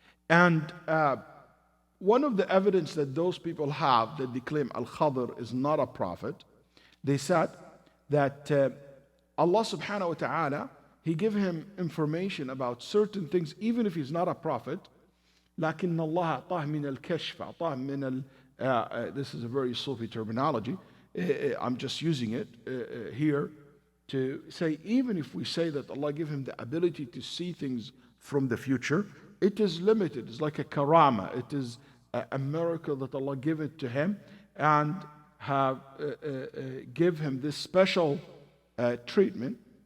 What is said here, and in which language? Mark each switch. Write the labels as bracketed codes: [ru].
[en] And one of the evidence that those people have that they claim Al-Khadr is not a prophet, they said that Allah subhanahu wa ta'ala, He gave him information about certain things even if he's not a prophet. [ar] لكن الله أعطاه من الكشف أعطاه من [en] this is a very Sufi terminology. I'm just using it here to say, even if we say that Allah gave him the ability to see things from the future, it is limited. It's like a karama. It is a miracle that Allah gave it to him and have give him this special treatment.